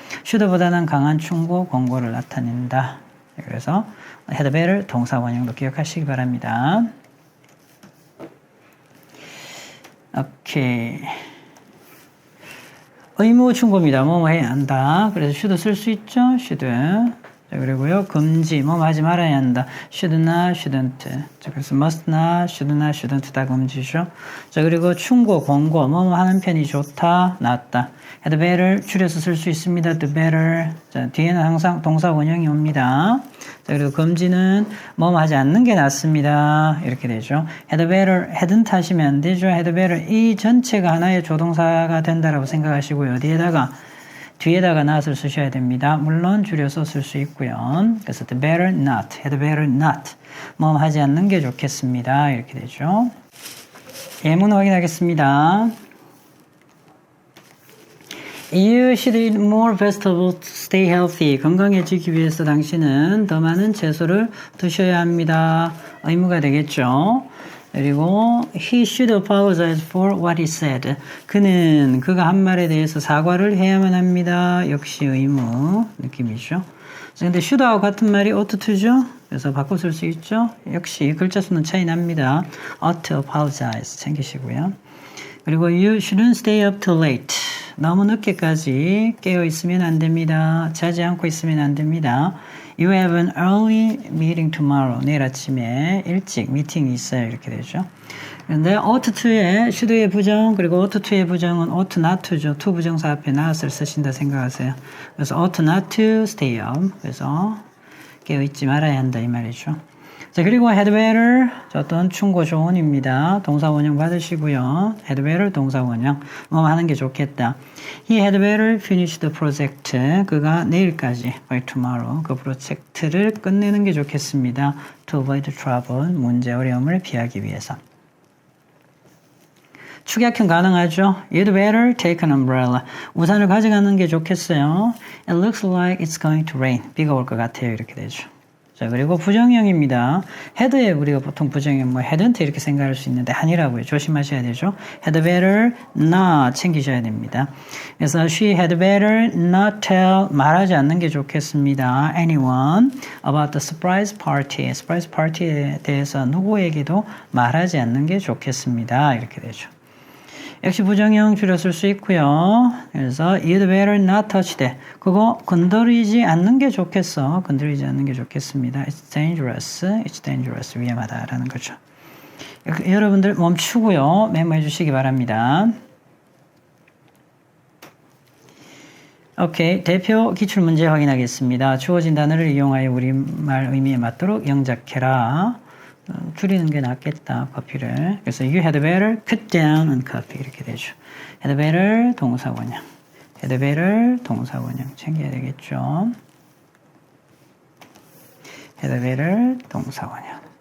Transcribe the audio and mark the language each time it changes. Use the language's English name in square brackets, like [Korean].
[Korean] should보다는 강한 충고, 권고를 나타낸다. 그래서 had better 동사 원형도 기억하시기 바랍니다. 오케이. 의무 충고입니다. 뭐 해야 한다. 그래서 should 쓸 수 있죠. should. 자, 그리고요. 금지. 뭐 하지 말아야 한다. [English] should not, shouldn't. [Korean] 자, 그래서 must not, should not, shouldn't 다 금지죠. 자, 그리고 충고, 권고. 뭐 하는 편이 좋다, 낫다. had better 줄여서 쓸 수 있습니다. [English] the better. [Korean] 자, 뒤에는 항상 동사 원형이 옵니다. 자, 그리고 금지는 뭐 하지 않는 게 낫습니다. 이렇게 되죠. had better, hadn't 하시면 안 되죠. had better 이 전체가 하나의 조동사가 된다라고 생각하시고요. 뒤에다가 not을 쓰셔야 됩니다. 물론 줄여서 쓸 수 있고요. 그래서 the better not, had better not. 뭐 하지 않는 게 좋겠습니다. 이렇게 되죠. 예문 확인하겠습니다. [English] You should eat more vegetables to stay healthy. [Korean] 건강해지기 위해서 당신은 더 많은 채소를 드셔야 합니다. 의무가 되겠죠. 그리고 [English] he should apologize for what he said. [Korean] 그가 한 말에 대해서 사과를 해야만 합니다. 역시 의무 느낌이죠. 근데 should하고 같은 말이 ought to죠. 그래서 바꿔 쓸 수 있죠. 역시 글자 수는 차이 납니다. [English] ought to apologize [Korean] 챙기시고요. 그리고 [English] you shouldn't stay up too late. [Korean] 너무 늦게까지 깨어 있으면 안 됩니다. 자지 않고 있으면 안 됩니다. [English] You have an early meeting tomorrow. [Korean] 내일 아침에 일찍 미팅이 있어요. 이렇게 되죠. 그런데 ought to의 should의 부정 그리고 ought to의 부정은 ought not to죠. to 부정사 앞에 not을 쓰신다 생각하세요. 그래서 ought not to stay up. 그래서 깨어 있지 말아야 한다 이 말이죠. 자, 그리고 had better 어떤 충고 조언입니다. 동사 원형 받으시고요. had better 동사 원형 뭐 하는 게 좋겠다. [English] He had better finish the project. [Korean] 그가 내일까지 [English] by tomorrow [Korean] 그 프로젝트를 끝내는 게 좋겠습니다. [English] To avoid trouble [Korean] 문제 어려움을 피하기 위해서. 축약형 가능하죠. [English] You'd better take an umbrella. [Korean] 우산을 가져가는 게 좋겠어요. [English] It looks like it's going to rain. [Korean] 비가 올 것 같아요. 이렇게 되죠. 자, 그리고 부정형입니다. had에 우리가 보통 부정형 hadn't 이렇게 생각할 수 있는데 아니라고요. 조심하셔야 되죠. had better not 챙기셔야 됩니다. [English] 그래서 she had better not tell [Korean] 말하지 않는 게 좋겠습니다. [English] anyone about the surprise party. [Korean] surprise party에 대해서 누구에게도 말하지 않는 게 좋겠습니다. 이렇게 되죠. 역시 부정형 줄여 쓸 수 있고요. 그래서 [English] you'd better not touch that. [Korean] 그거 건드리지 않는 게 좋겠어. 건드리지 않는 게 좋겠습니다. [English] It's dangerous. It's dangerous. [Korean] 위험하다라는 거죠. 여러분들 멈추고요. 메모해 주시기 바랍니다. 오케이. 대표 기출문제 확인하겠습니다. 주어진 단어를 이용하여 우리말 의미에 맞도록 영작해라. 줄이는 게 낫겠다, 커피를. 그래서 [English] you had better cut down on coffee. [Korean] 이렇게 되죠. had better 동사 원형. had better 동사 원형 챙겨야 되겠죠. had better 동사 원형.